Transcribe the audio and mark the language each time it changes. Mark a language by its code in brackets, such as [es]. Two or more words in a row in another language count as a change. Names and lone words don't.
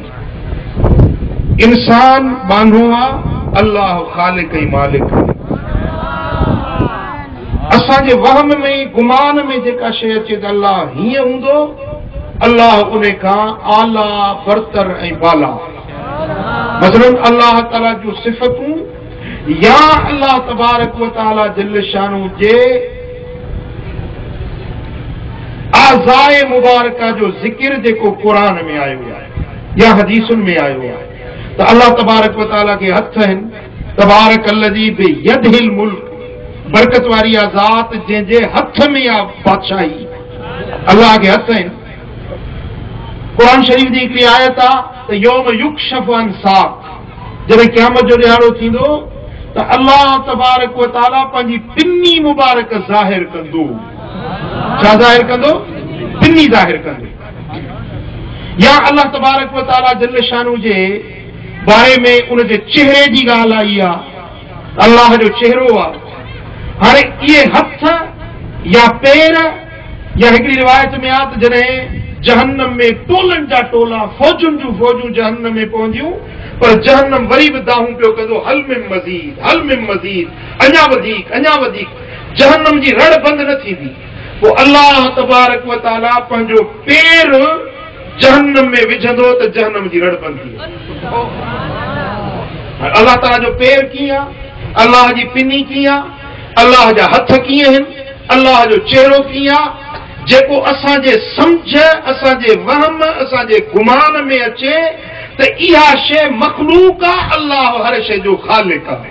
[sd] इंसान बानो आहे, अल्लाह ख़ालिक ऐं मालिक आहे। असांजे वहम में, गुमान में जेका शइ अचे त अल्लाह हीअं हूंदो, अल्लाह उन खां आला, बरतर ऐं बाला। मसलन अल्लाह ताला जूं सिफ़तूं या अल्लाह [ar] تبارك وتعالى جل شانه [sd] जे आज़ाए मुबारका जो ज़िक्र जेको क़ुरान में आयो आहे या हदीसुनि में आयो आहे त अल्लाह [ar] تبارك وتعالى [sd] के हथ आहिनि। [ar] تبارك الذي بيده الملك, [sd] बरकत वारी ज़ात जंहिंजे हथ में आहे बादशाही, अल्लाह के हथ आहिनि। कुरान शरीफ जी हिकिड़ी आयत आहे त [ar] يوم يكشف عن ساق, [sd] जॾहिं क़यामत जो ॾिहाड़ो थींदो त अल्लाह [ar] تبارك وتعالى [sd] पंहिंजी पिनी मुबारक ज़ाहिर कंदो। छा ज़ाहिर कंदो? पिनी ज़ाहिर कंदो। या अल्लाह [ar] تبارك وتعالى جل شانه [sd] जे बारे में उन जे चेहरे जी ॻाल्हि आई आहे। अल्लाह जो चेहरो आहे। हाणे इहे हथ या पेर या हिकिड़ी रिवायत में आहे त जॾहिं जहन्नम में टोलनि जा टोला फौजुनि जूं फौजूं जहन्नम में पहुंदियूं, पर जहन्नम वरी बि दाहूं पियो कंदो, [ar] هل من مزيد, هل من مزيد, [sd] अञा वधीक, अञा वधीक। जहन्नम जी रड़ बंदि न थींदी। पोइ अल्लाह [ar] تبارك وتعالى [sd] पंहिंजो पेर जहन्नम में विझंदो त जहन्नम जी रड़ बंदि थी। अल्लाह ताला जो पेर कीअं आहे, अल्लाह जी पिनी कीअं आहे, अल्लाह जा हथ कीअं आहिनि, अल्लाह जो चेहरो कीअं आहे, जेको असांजे सम्झ, असांजे वहम, असांजे गुमान में अचे त इहा शइ मखलूक आहे, अल्लाह हर शइ जो ख़ालिक आहे।